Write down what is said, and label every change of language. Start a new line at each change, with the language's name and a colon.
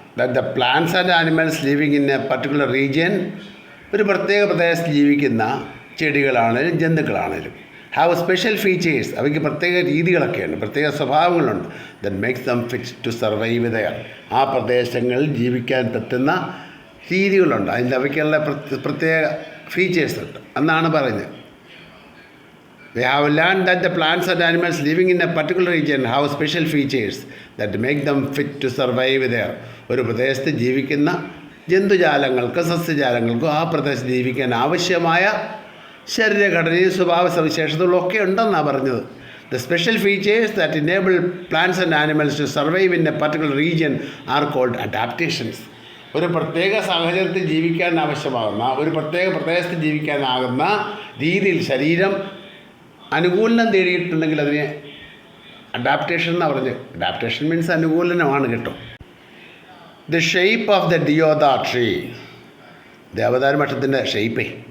English: That the plants and animals living in a particular region.
Malayalam: ഒരു പ്രത്യേക പ്രദേശത്ത് ജീവിക്കുന്ന ചെടികളാണേലും ജന്തുക്കളാണേലും
English: Have special features.
Malayalam: അവയ്ക്ക് പ്രത്യേക രീതികളൊക്കെയുണ്ട്, പ്രത്യേക സ്വഭാവങ്ങളുണ്ട്.
English: That makes them fit to survive their.
Malayalam: ആ പ്രദേശങ്ങളിൽ ജീവിക്കാൻ പറ്റുന്ന രീതികളുണ്ട്. അതിൻ്റെ അവയ്ക്കുള്ള പ്രത്യേക ഫീച്ചേഴ്സ് ഉണ്ട് എന്നാണ് പറയുന്നത്.
English: We have learned that the plants and animals living in a particular region have special features that make them fit to survive there.
Malayalam: ഒരു പ്രദേശത്ത് ജീവിക്കുന്ന ജന്തുജാലങ്ങൾക്ക്, സസ്യജാലങ്ങൾക്കും ആ പ്രദേശത്ത് ജീവിക്കാൻ ആവശ്യമായ ശരീരഘടനയും സ്വഭാവ സവിശേഷതകളൊക്കെ ഉണ്ടെന്നാണ് പറഞ്ഞത്.
English: The special features that enable plants and animals to survive in a particular region are called adaptations.
Malayalam: ഒരു പ്രത്യേക സാഹചര്യത്തിൽ ജീവിക്കാൻ ആവശ്യമാകുന്ന, ഒരു പ്രത്യേക പ്രദേശത്ത് ജീവിക്കാനാകുന്ന രീതിയിൽ ശരീരം അനുകൂലനം തേടിയിട്ടുണ്ടെങ്കിൽ അതിനെ അഡാപ്റ്റേഷൻ എന്നാണ് പറഞ്ഞത്. അഡാപ്റ്റേഷൻ മീൻസ് അനുകൂലനമാണ് കേട്ടോ.
English: the shape of the deodar tree,
Malayalam: ദേവദാര വൃക്ഷത്തിൻ്റെ ഷേപ്പേ.